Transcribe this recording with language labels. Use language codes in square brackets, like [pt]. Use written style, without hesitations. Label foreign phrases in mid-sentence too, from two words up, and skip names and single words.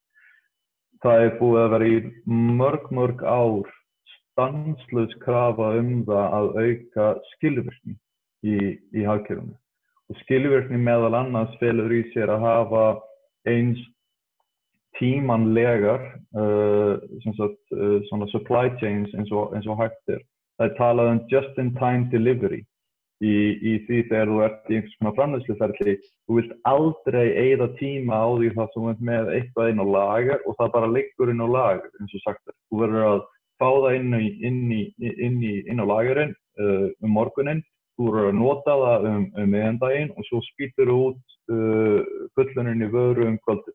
[is] Það búið að vera í mörg ár stanslaus krafa það að auka skilvirkni í hagkerfinu. Og skilvirkni meðal annars felur í sér að hafa eins tímanlegar svona [en] supply chains [is] eins og hægt Það talað [en] just-in-time delivery. [is] í því þegar þú ert í einhvers konar framleiðsluferli, þú vilt aldrei eyða tíma á því það sem þú ert með eitthvað inn á lager og það bara liggur inn á lager, eins og sagt er. Þú verður að fá það inn á lagerinn morguninn, þú verður að nota það miðvikudaginn og svo spýtur þú út fulluninni vöru kvöldið.